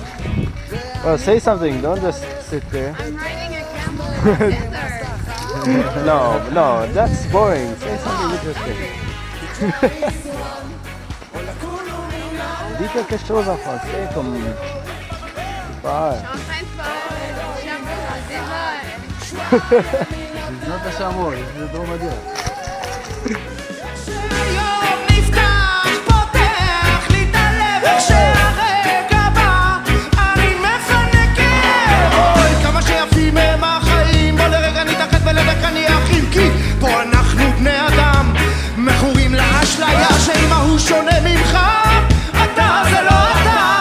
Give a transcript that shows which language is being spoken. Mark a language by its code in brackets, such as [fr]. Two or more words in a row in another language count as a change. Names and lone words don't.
[en] Well, say something. Don't just sit there. I'm riding a camel with scissors. No, that's boring. Say something interesting. [fr] Dica que chose en français comme... Super. Je suis en train de faire chameau dans le désert. C'est [en] not a [fr] chameau, c'est un dromadaire. [he] היום נפתח, פותח לי את הלב איך שהרגע בא אני מפנקת אוי כמה שיפים הם החיים בוא לרגע נתאחד ולדקה נהיה אחים כי פה אנחנו בני אדם מכורים לאשליה שאם ההוא שונה ממך אתה זה לא אתה